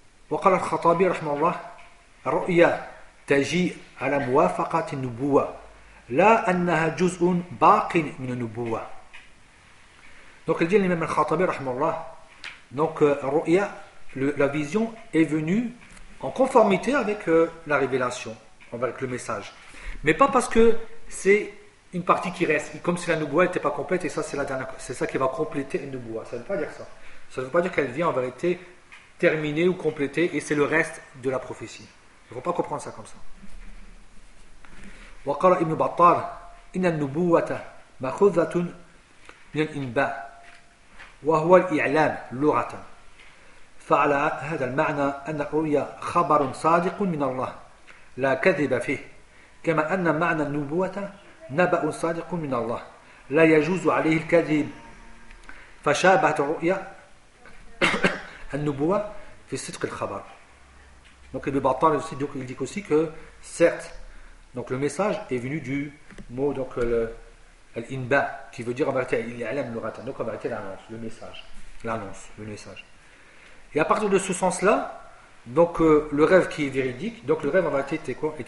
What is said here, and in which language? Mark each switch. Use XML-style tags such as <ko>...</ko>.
<ar>وقال الخطابي رحمه الله الرؤيا تجيء على موافقة النبوة لا أنها جزء باق من النبوة.</ar> <fr>Donc il dit le même الخطابي رحمه الله donc الرؤيا la vision est venue en conformité avec la révélation avec le message mais pas parce que c'est une partie qui reste comme si la nubuwa n'était pas complète et ça c'est la dernière c'est ça qui va compléter une nubuwa. Ça ne veut pas dire ça, ça ne veut pas dire qu'elle vient en vérité terminé ou complété, et c'est le reste de la prophétie. Il ne faut pas comprendre ça comme ça.</fr> <ar>وقال ابن بطال إن النبوة مأخوذة من الإنباء وهو الإعلام لغة فعلى هذا المعنى أن الرؤيا خبر صادق من الله لا كذب فيه، كما أن معنى النبوة نبأ صادق من الله لا يجوز عليه الكذب. فشابهت الرؤيا النبوة في صدق الخبر.</ar> <fr>Donc Ibn Battal aussi, donc il dit aussi que certes, donc le message est venu du mot donc l'inba qui veut dire en vérité il est alam l'orata, donc en vérité l'annonce, le message, l'annonce, le message. Et à partir de ce sens-là, donc le rêve qui est véridique, donc le rêve en vérité était quoi ?</fr>